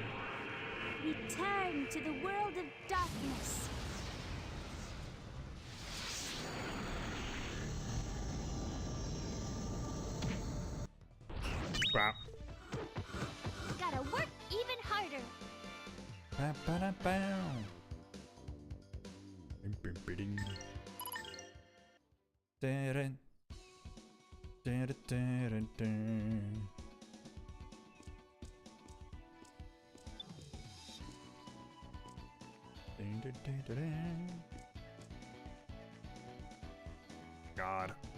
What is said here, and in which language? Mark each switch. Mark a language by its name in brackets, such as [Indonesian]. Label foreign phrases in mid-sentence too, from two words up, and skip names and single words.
[English] return to the world of darkness. Wow. Gotta work even harder. Ba-ba-da-bow. Bing-bing-bing. Da-dun. Da-da-da-da-dun. Dun-dun-dun-dun-dun. God.